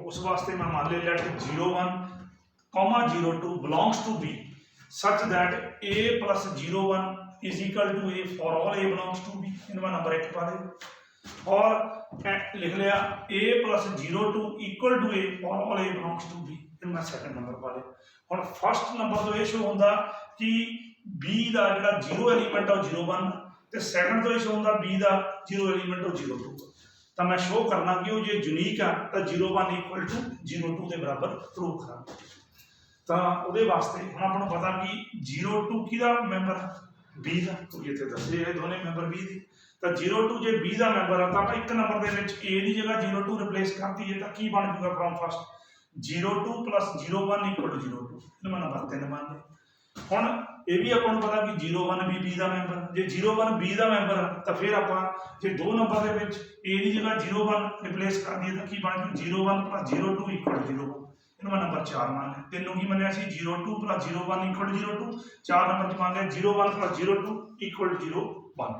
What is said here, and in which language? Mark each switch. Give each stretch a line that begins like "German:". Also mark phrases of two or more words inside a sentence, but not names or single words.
Punjabi: ਉਸ ਵਾਸਤੇ ਮੈਂ ਮੰਨ ਲਿਆ
English: ਲੈਟ 01 02 belongs to b such that a plus 01 is equal to a for all a belongs to b।
Punjabi: ਇਹਨੂੰ ਮੈਂ ਨੰਬਰ 1 ਪਾ ਲਿਆ ਔਰ ਲਿਖ ਲਿਆ
English: a plus 02 equal to a for all a belongs to b।
Punjabi: ਇਹਨੂੰ ਮੈਂ ਸੈਕੰਡ ਨੰਬਰ ਪਾ ਲਿਆ। ਹੁਣ ਫਸਟ ਨੰਬਰ ਤੋਂ ਇਹ ਸ਼ੋ ਹੁੰਦਾ ਕਿ b ਦਾ ਜਿਹੜਾ 0 ਐਲੀਮੈਂਟ ਆ ਉਹ 01 ਤੇ ਸੈਕੰਡ ਤੋਂ ਇਹ ਸ਼ੋ ਹੁੰਦਾ b ਦਾ 0 ਐਲੀਮੈਂਟ ਉਹ 02। ਤਾਂ ਮੈਂ ਸ਼ੋ ਕਰਨਾ ਕਿ ਉਹ ਜੇ ਯੂਨੀਕ ਆ ਤਾਂ 01
English: equal to
Punjabi: 02 ਦੇ ਬਰਾਬਰ ਪ੍ਰੂਵ ਕਰਾਂਗਾ। ਤਾਂ ਉਹਦੇ ਵਾਸਤੇ ਹੁਣ ਆਪਾਂ ਨੂੰ ਪਤਾ ਕਿ 02 ਕਿਹਦਾ ਮੈਂਬਰ b ਦਾ, ਕਿਉਂਕਿ ਇੱਥੇ ਦੱਸੇ ਇਹ ਦੋਨੇ ਮੈਂਬਰ b ਦੇ। ਤਾਂ 02 ਜੇ b ਦਾ ਮੈਂਬਰ ਆ ਤਾਂ ਆਪਾਂ ਇੱਕ ਨੰਬਰ ਦੇ ਵਿੱਚ a ਦੀ ਜਗ੍ਹਾ 02 ਰਿਪਲੇਸ ਕਰ ਦਈਏ ਤਾਂ ਕੀ ਬਣ ਜੂਗਾ
English: from first 02 plus 01 equal to 02.
Punjabi: ਇਹਨੂੰ ਮੈਂ ਨੰਬਰ 3 ਮੰਨ ਲਿਆ। ਹੁਣ ਇਹ ਵੀ ਆਪਾਂ ਨੂੰ ਪਤਾ ਕਿ 01 ਵੀ B ਦਾ ਮੈਂਬਰ, ਜੇ 01 B ਦਾ ਮੈਂਬਰ ਤਾਂ ਫਿਰ ਆਪਾਂ ਜੇ ਦੋ ਨੰਬਰ ਦੇ ਵਿੱਚ A ਦੀ ਜਗ੍ਹਾ 01 ਰਿਪਲੇਸ ਕਰ ਦਈਏ ਤਾਂ ਕੀ ਬਣ ਜੂ 01 + 02 = 01। ਇਹਨੂੰ ਮੈਂ ਨੰਬਰ 4 ਮੰਨ ਲਿਆ। ਤੈਨੂੰ ਕੀ ਮੰਨਿਆ ਸੀ 02 + 01 = 02, 4 ਨੰਬਰ 'ਚ ਮੰਨ ਲਿਆ 01 + 02 = 01।